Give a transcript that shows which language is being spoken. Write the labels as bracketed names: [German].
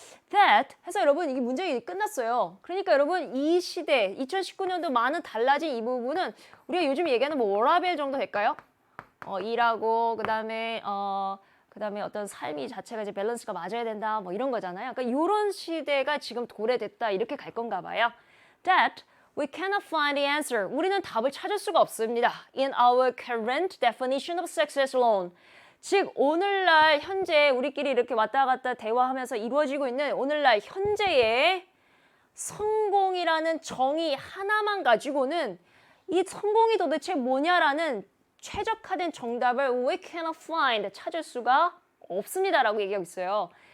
[Korean] That 해서 여러분 이게 문제가 끝났어요. 그러니까 여러분 이 시대 2019년도 많은 달라진 이 부분은 우리가 요즘 얘기하는 뭐 워라밸 정도 될까요? 일하고 그다음에 어떤 삶이 자체가 이제 밸런스가 맞아야 된다 뭐 이런 거잖아요. 그러니까 이런 시대가 지금 도래됐다 이렇게 갈 건가 봐요. [English] That we cannot find the answer. [Korean] 우리는 답을 찾을 수가 없습니다. [English] In our current definition of success alone. [Korean] 즉 오늘날 현재 우리끼리 이렇게 왔다 갔다 대화하면서 이루어지고 있는 오늘날 현재의 성공이라는 정의 하나만 가지고는 이 성공이 도대체 뭐냐라는 최적화된 정답을 [English] we cannot find, [Korean] 찾을 수가 없습니다라고 얘기하고 있어요.